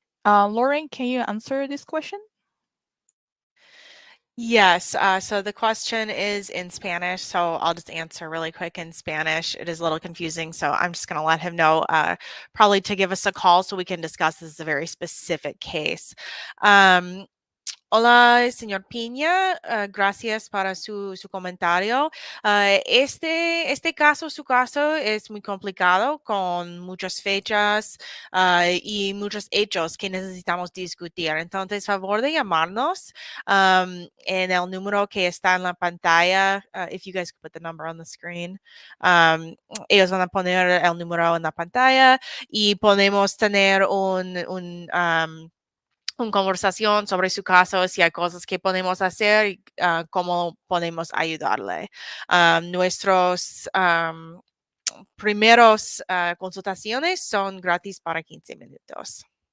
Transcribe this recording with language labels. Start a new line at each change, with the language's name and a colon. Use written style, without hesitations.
English: Lauren, can you answer this question? Yes, so the question is in Spanish, so I'll just answer really quick in Spanish. It is a little confusing, so I'm just going to let him know probably to give us a call so we can discuss. This is a very specific case.
Spanish: Hola, señor Piña, gracias para su comentario. Este caso, su caso es muy complicado con muchas fechas y muchos hechos que necesitamos discutir. Entonces, favor de llamarnos en el número que está en la pantalla.
English: If you guys could put the number on the screen.
Spanish: Ellos van a poner el número en la pantalla y podemos tener una conversación sobre su caso, si hay cosas que podemos hacer, cómo podemos ayudarle. Nuestros primeros consultaciones son gratis para 15 minutos.